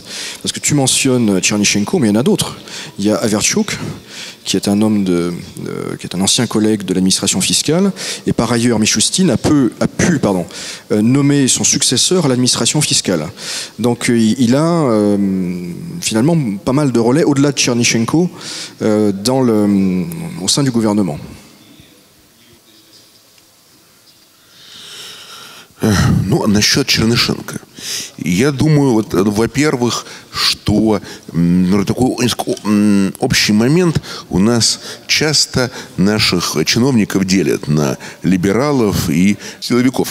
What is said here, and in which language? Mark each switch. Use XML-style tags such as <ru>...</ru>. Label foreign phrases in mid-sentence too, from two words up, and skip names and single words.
<fr>Parce que tu mentionnes Tchernychenko, mais il y en a d'autres. Il y a Averchuk, qui est un homme qui est un ancien collègue de l'administration fiscale, et par ailleurs Mishustin a pu nommer son successeur à l'administration fiscale. Donc il a finalement pas mal de relais au-delà de Tchernychenko au sein du gouvernement.</fr> <ru>Ну, насчет Чернышенко. Я думаю, вот, во-первых, что такой общий момент у нас часто наших чиновников делят на либералов и силовиков.</ru>